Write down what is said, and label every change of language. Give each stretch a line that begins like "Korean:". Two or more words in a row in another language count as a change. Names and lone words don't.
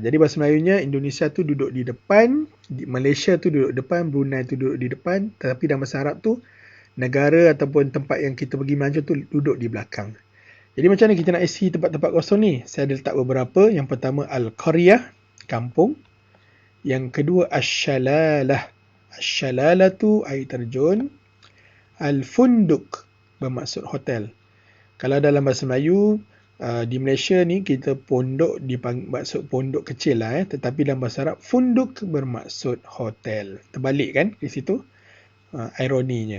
Malay: Jadi bahasa Melayunya Indonesia tu duduk di depan, Malaysia tu duduk depan, Brunei tu duduk di depan, tetapi dalam bahasa Arab tu negara ataupun tempat yang kita pergi melancong tu duduk di belakang. Jadi macam mana kita nak isi tempat-tempat kosong ni? Saya ada letak beberapa. Yang pertama al-qaryah, kampung. Yang kedua ash-shalalah. Ash-shalalah tu air terjun. Al-funduk bermaksud hotel. Kalau dalam bahasa Melayu, di Malaysia ni kita pondok bermaksud pondok kecil lah. Tetapi dalam bahasa Arab, funduk bermaksud hotel. Terbalik kan di situ? Ironinya.